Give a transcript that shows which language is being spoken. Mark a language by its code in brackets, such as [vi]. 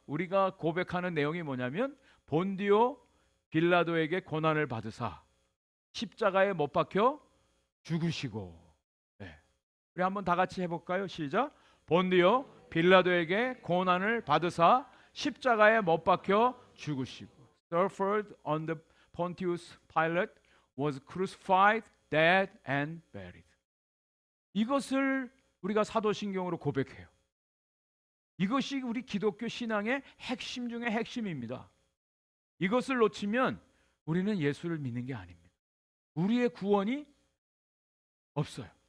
[ko] 우리가 고백하는 내용이 뭐냐면 본디오 빌라도에게 고난을 받으사 십자가에 못 박혀 죽으시고. 우리 한번 다 같이 해볼까요? 시작. 본디오 빌라도에게 고난을 받으사 십자가에 못 박혀 죽으시고. [en] Suffered on the Pontius Pilate, was crucified, dead and buried. [ko] 이것을 우리가 사도신경으로 고백해요. 이것이 우리 기독교 신앙의 핵심 중의 핵심입니다. 이것을 놓치면 우리는 예수를 믿는 게 아닙니다. 우리의 구원이 없어요.